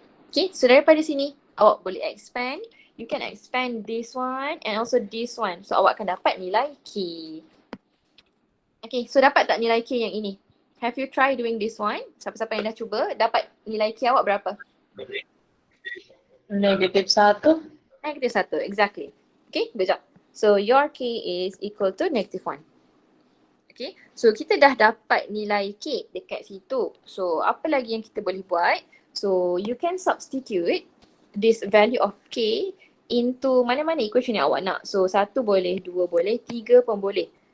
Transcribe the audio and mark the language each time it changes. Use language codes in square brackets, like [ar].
[ms] Okay, so daripada sini awak boleh expand. [en] You can expand this one and also this one. [ms] So awak akan dapat nilai k. Okay, so dapat tak nilai k yang ini? [en] Have you tried doing this one? [ms] Siapa-siapa yang dah cuba, dapat nilai k awak berapa? [en] Negative 1. Negative 1, exactly. Okay, good job. So your k is equal to negative 1. [ms] Okay, so kita dah dapat nilai k dekat situ. So apa lagi yang kita boleh buat? [en] So you can substitute this value of k into [ms] mana-mana equation yang awak nak. So 1 boleh, 2 boleh, 3 pun boleh.